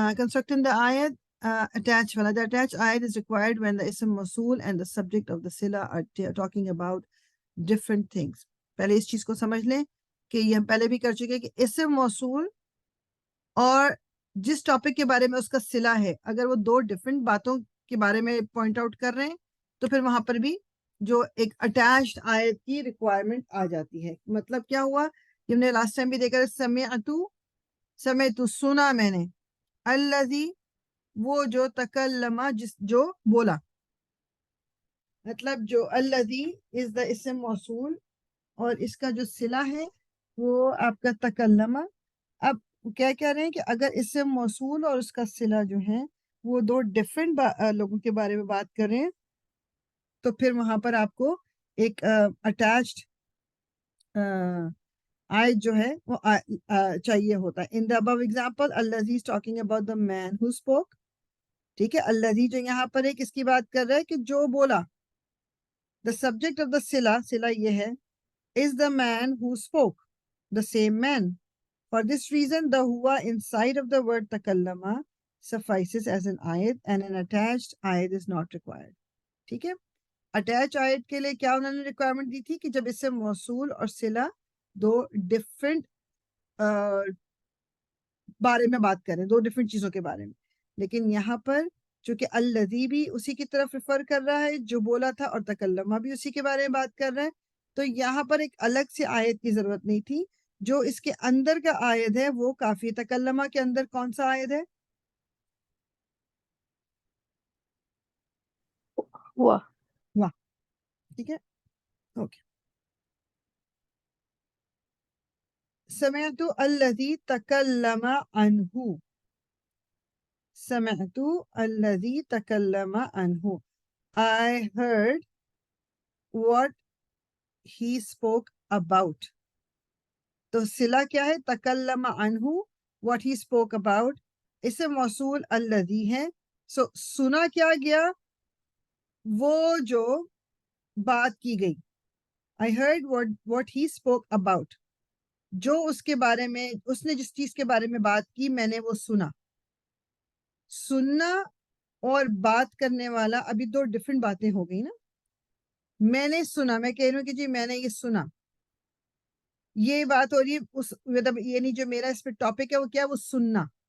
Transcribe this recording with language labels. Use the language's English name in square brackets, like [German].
[English] Constructing the آیت attach والا. The attached ayat is required when the ism موصول and the subject of the sila are talking about different things. [Urdu] پہلے اس چیز کو سمجھ لیں کہ یہ ہم پہلے بھی کر چکے کہ اسم موصول اور جس ٹاپک کے بارے میں اس کا صلہ ہے اگر وہ دو ڈفرینٹ باتوں کے بارے میں پوائنٹ آؤٹ کر رہے ہیں تو پھر وہاں پر بھی جو ایک اٹیچڈ آیت کی ریکوائرمنٹ آ جاتی ہے. مطلب کیا ہوا یہ ہم نے لاسٹ ٹائم بھی دیکھا، سمعتو سنا میں نے، الذی وہ جو تکلما جو بولا، مطلب جو الذی از دا اسم موصول اور اس کا جو صلہ ہے وہ آپ کا تکلمہ. اب کیا کہہ رہے ہیں کہ اگر اسم موصول اور اس کا صلہ جو ہے وہ دو ڈفرینٹ لوگوں کے بارے میں بات کر رہے ہیں تو پھر وہاں پر آپ کو ایک اٹیچڈ آیت جو ہے وہ چاہیے ہوتا ہے. [English] In the above example الذی is talking about the man who spoke. [Urdu] ٹھیک ہے. الذی جو یہاں پر ہے کس کی بات کر رہا ہے کہ جو بولا. [English] the subject of the سلا [Urdu] یہ ہے [English] is the man who spoke, the same man. For this reason, the huwa inside of the word takallama suffices as an ayat and an attached ayat is not required. [Urdu] ٹھیک ہے. Attach آیت کے لیے کیا انہوں نے ریکوائرمنٹ دی تھی کہ جب اس سے موصول اور صلہ دو ڈفرینٹ بارے میں بات کریں, دو ڈفرینٹ چیزوں کے بارے میں. لیکن یہاں پر چونکہ الذی بھی اسی کی طرف ریفر کر رہا ہے جو بولا تھا, اور تکلمہ بھی اسی کے بارے میں بات کر رہا ہے, تو یہاں پر ایک الگ سے آیت کی ضرورت نہیں تھی. جو اس کے اندر کا آیت ہے وہ کافی. تکلمہ کے اندر کون سا آیت ہے؟ ہوا. واہ. ٹھیک ہے. اوکے. [Arabic] سمعت الذی تکلم عنہ. سمعت الذی تکلم عنہ. [English] I heard what he spoke about. [Urdu] تو صلہ کیا ہے؟ تکلم عنہ, [English] what he spoke about. [Urdu] اس سے موصول الذی ہے. سو سنا کیا گیا؟ وہ جو بات کی گئی. [English] I heard what he spoke about. [Urdu] جو اس کے بارے میں, اس نے جس چیز کے بارے میں بات کی میں نے وہ سنا. سننا اور بات کرنے والا ابھی دو ڈفرینٹ باتیں ہو گئی نا. میں نے سنا, میں کہہ رہی ہوں کہ جی میں نے یہ سنا, یہ بات ہو رہی ہے اس مطلب یہ نہیں جو میرا اس پہ ٹاپک ہے وہ کیا, وہ سننا.